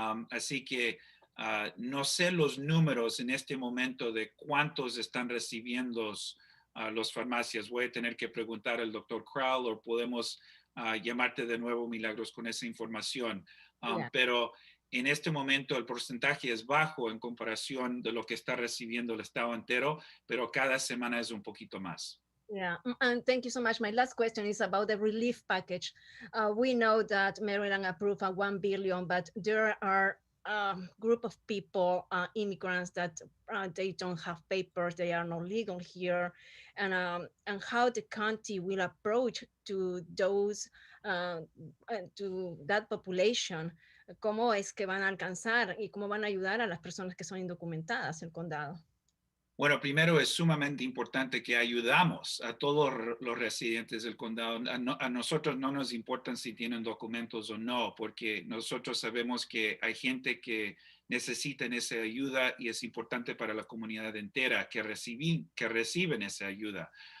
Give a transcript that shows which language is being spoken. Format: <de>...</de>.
<es>Así que no sé los números en este momento de cuántos están recibiendo las farmacias. Voy a tener que preguntar al doctor Crowell o podemos llamarte de nuevo, Milagros, con esa información.</es> <en>Yeah.</en> <es>Pero en este momento el porcentaje es bajo en comparación de lo que está recibiendo el estado entero, pero cada semana es un poquito más.</es> <en>Yeah, and thank you so much. My last question is about the relief package. We know that Maryland approved a 1 billion, but there are a group of people, immigrants that they don't have papers, they are not legal here, and how the county will approach to those, to that population.</en> <es>¿Cómo es que van a alcanzar y cómo van a ayudar a las personas que son indocumentadas el condado? Bueno, primero es sumamente importante que ayudamos a todos los residentes del condado. A nosotros no nos importa si tienen documentos o no, porque nosotros sabemos que hay gente que necesita esa ayuda y es importante para la comunidad entera que reciben esa ayuda.</es>